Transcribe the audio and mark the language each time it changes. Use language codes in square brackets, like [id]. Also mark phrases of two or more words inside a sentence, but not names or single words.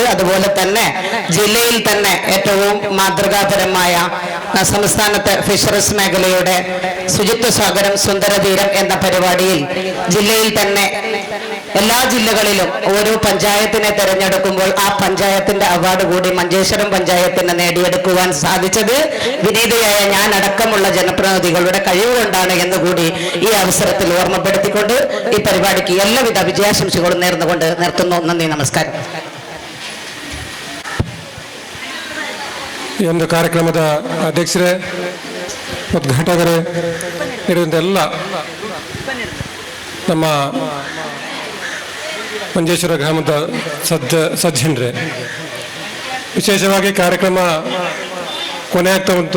[ml] അതുപോലെ തന്നെ ജില്ലയിൽ തന്നെ ഏറ്റവും മാതൃകാപരമായ സംസ്ഥാനത്തെ ഫിഷറീസ് മേഖലയുടെ ശുചിത്വ സാഗരം സുന്ദരതീരം എന്ന പരിപാടിയിൽ ജില്ലയിൽ തന്നെ എല്ലാ ജില്ലകളിലും ഓരോ പഞ്ചായത്തിനെ തെരഞ്ഞെടുക്കുമ്പോൾ ആ പഞ്ചായത്തിന്റെ അവാർഡ് കൂടി മഞ്ചേശ്വരം പഞ്ചായത്തിന് നേടിയെടുക്കുവാൻ സാധിച്ചത് വിനീതയായ ഞാൻ അടക്കമുള്ള ജനപ്രതിനിധികളുടെ കഴിവുകൊണ്ടാണ് എന്നുകൂടി ഈ അവസരത്തിൽ ഓർമ്മപ്പെടുത്തിക്കൊണ്ട് ഈ പരിപാടിക്ക് എല്ലാവിധ വിജയാശംസകളും നേർന്നുകൊണ്ട് നിർത്തുന്നു. നന്ദി, നമസ്കാരം. [kn] ಈ ಒಂದು ಕಾರ್ಯಕ್ರಮದ ಅಧ್ಯಕ್ಷರೇ, ಉದ್ಘಾಟಕರೇ, ಇರುವಂತೆಲ್ಲ ನಮ್ಮ ಮಂಜೇಶ್ವರ ಗ್ರಾಮದ ಸಜ್ಜನರೇ, ವಿಶೇಷವಾಗಿ ಕಾರ್ಯಕ್ರಮ ಕೊನೆ ಆಗ್ತಾ ಉಂಟು.